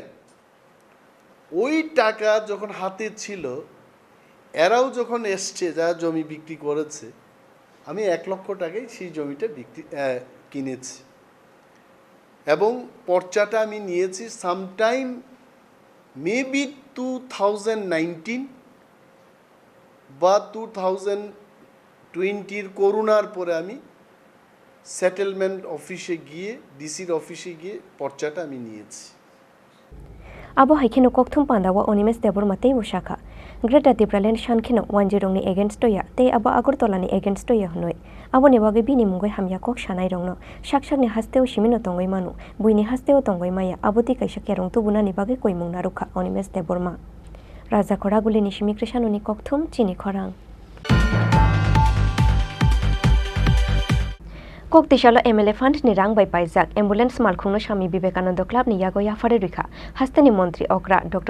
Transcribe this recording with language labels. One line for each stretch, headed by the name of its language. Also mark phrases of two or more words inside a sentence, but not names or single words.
Bangla: ওই টাকা যখন হাতে ছিল, এরাও যখন এসছে যারা জমি বিক্রি করেছে, আমি 1 লক্ষ টাকায় সেই জমিটা কিনেছি, এবং পর্চাটা আমি নিয়েছি
English: sometime maybe
Bangla: 2019 বা 2020 করোনার পরে আমি সেটেলমেন্ট অফিসে গিয়ে, ডিসির অফিসে গিয়ে পর্চাটা আমি নিয়েছি।
Kok Borok: abo haikino kokthum pandawa onimes debor matei ushaka Greater Tibraland shankino 10 ni against toya te abo Agartala ni against toya hnoi abo ne bage bini mungoi hamya kok shanai rongno shakshak ni hasteo shimino tongoi manu buini hasteo tongoi maya aboti kaisa kerong tu buna ni bage koi mungna rukha onimes debor ma Raja Khoraguli ni shimi krishano ni kokthum Chini Khorang Koktishala MLA Fund ni rang by Paizak Ambulance Malkhungno Shami Vivekananda Club ni Yago Yafare Rikha Hastani Montri Okra Dr.